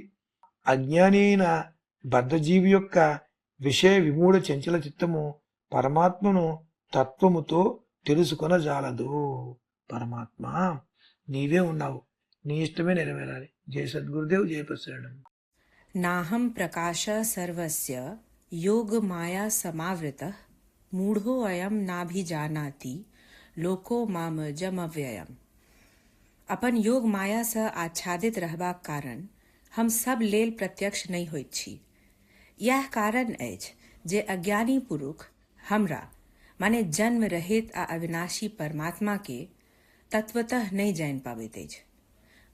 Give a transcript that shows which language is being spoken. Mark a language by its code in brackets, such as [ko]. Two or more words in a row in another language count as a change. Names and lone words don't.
[te] అజ్ఞాని అయిన బద్ధజీవి యొక్క విషయ విమూఢ చంచల చిత్తము పరమాత్మను తత్వముతో తెలుసుకొనజాలదు. పరమాత్మ నీవే ఉన్నావు, నీ ఇష్టమే నెరవేరాలి. జయ సద్గురుదేవ్, జయ ప్రసరణం. [sa] नाहं प्रकाश सर्वस्य योग माया समावृतः मूढ़ो अयम नाभिजानाति लोको मामजमव्ययम्. [mai] अपन योग माया से आच्छादित रहबाक कारण हम सब लेल प्रत्यक्ष नहीं होइत छी. यह कारण अछि जे अज्ञानी पुरुष हमरा माने जन्म रहित आ अविनाशी परमात्मा के तत्वतः नहीं जान पाबैत अछि.